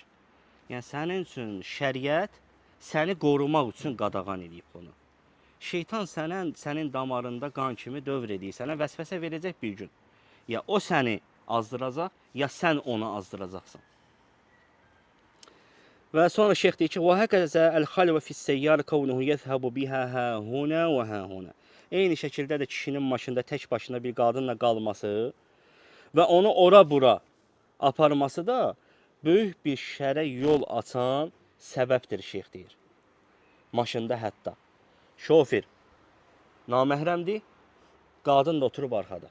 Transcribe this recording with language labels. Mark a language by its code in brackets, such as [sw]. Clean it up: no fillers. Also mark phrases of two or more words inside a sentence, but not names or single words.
[az] Yəni, sənin üçün şəriət səni qorumaq üçün qadağan edib bunu. Şeytan sənin damarında qan kimi dövr edir. Sənə vəsvəsə verəcək bir gün. Ya o səni azdıracaq, ya sən onu azdıracaqsan. Və sonra şeyx deyir ki, [ar] وَهَكَذَا الْخَلْوَ فِي السَّيَّارِ كَوْنُهُ يَذْهَبُ بِهَا هَا هُنَا وَهَا هُنَا. [az] Eyni şəkildə də kişinin maşında tək başına bir qadınla qalması və onu ora-bura aparması da böyük bir şərə yol açan səbəbdir, şeyx deyir. Maşında hətta. Şofir naməhrəmdir, qadın da oturub arxada.